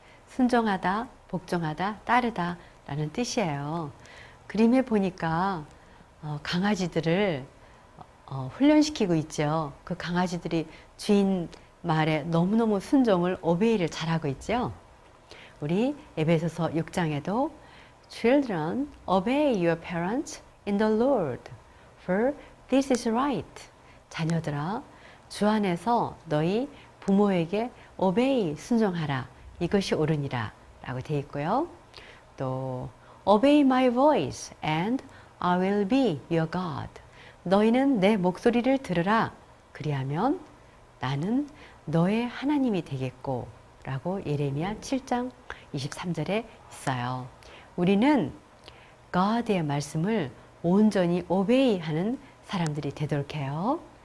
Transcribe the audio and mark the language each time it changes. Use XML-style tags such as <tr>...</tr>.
<ko>순종하다, 복종하다, 따르다 라는 뜻이에요. 그림에 보니까 강아지들을 훈련시키고 있죠. 그 강아지들이 주인 말에 너무너무 순종을 obey를 잘하고 있죠. 우리 에베소서 6장에도</ko> <en>Children, obey your parents in the Lord, for this is right.</en> <ko>자녀들아, 주 안에서 너희 부모에게 obey, 순종하라. 이것이 옳으니라. 라고 되어 있고요.</ko> <en>또 obey my voice and I will be your God.</en> <ko>너희는 내 목소리를 들으라. 그리하면 나는 너의 하나님이 되겠고 라고 예레미야 7장 23절에 있어요. 우리는 God의 말씀을 온전히 오베이하는 사람들이 되도록 해요.</ko>